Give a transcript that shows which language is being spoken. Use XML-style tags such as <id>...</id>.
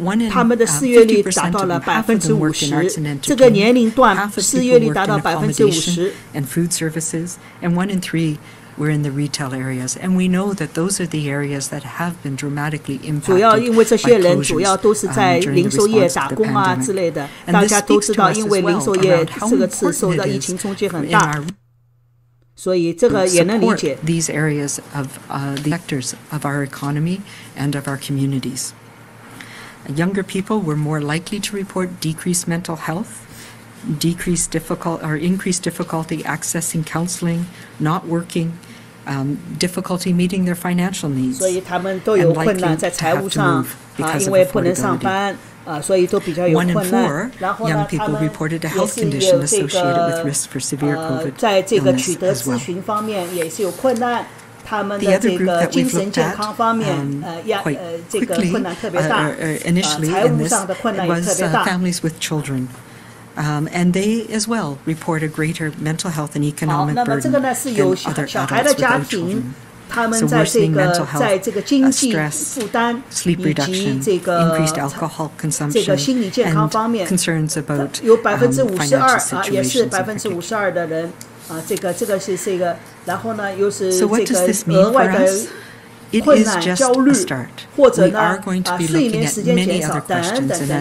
<zh>他们的失业率达到了50%，这个年龄段失业率达到50%。</zh> <en>And food services, and 1 in 3 were in the retail areas, and we know that those are the areas that have been dramatically impacted.</en> <zh>主要因为这些人主要都是在零售业打工之类的，大家都知道，因为零售业这个次受到疫情冲击很大。所以这个也能理解。</zh> <en>These areas of the sectors of our economy and of our communities. Younger people were more likely to report decreased mental health, increased difficulty accessing counseling, not working, difficulty meeting their financial needs.</en> <zh>所以他们都有困难在财务上因为不能上班所以都比较有困难。然后呢，他们也是有这个在这个取得咨询方面也是有困难。他们的这个精神健康方面，这个困难特别大，财务上的困难也特别大。</zh> <en>Families with children, and they as well report a greater mental health and economic burden than other adults with children.</en> <zh>那么这个呢是有小孩的家庭，他们在这个经济负担以及这个心理健康方面，有52%也是52%的人。这个是这个，然后呢，又是这个额外的困难、焦虑，或者呢睡眠时间减少等等。</zh>